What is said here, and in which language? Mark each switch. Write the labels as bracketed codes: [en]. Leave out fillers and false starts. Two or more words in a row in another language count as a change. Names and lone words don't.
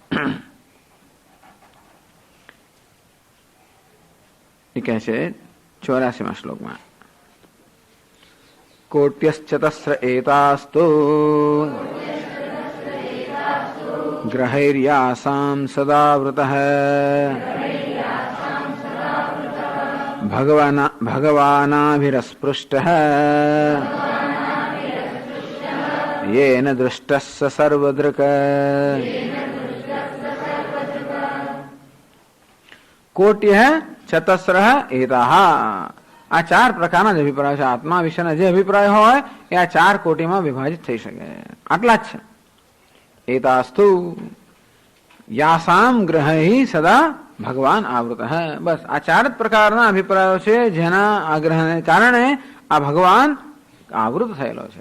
[gu] એ કહે છે 84મા શ્લોકમાં [sa] कोट्यश्चतस्र एतास्तु ग्रहैर्यासाम सदावृतः भगवानाभिरस्पृष्टः येन दृष्टः स सर्वदृक्. कोट्यः चतस्रः एताः [gu] આ 4 પ્રકારના જ અભિપ્રાય છે. આત્મા વિશેના જે અભિપ્રાય હોય એ આ 4 કોટીમાં વિભાજિત થઈ શકે. આટલા જ છે. [sa] एतास्तु यासाम ग्रहै सदा भगवान आवृतः. [gu] બસ આ 4 જ પ્રકારના અભિપ્રાયો છે જેના આગ્રહને કારણે આ ભગવાન આવૃત થયેલો છે.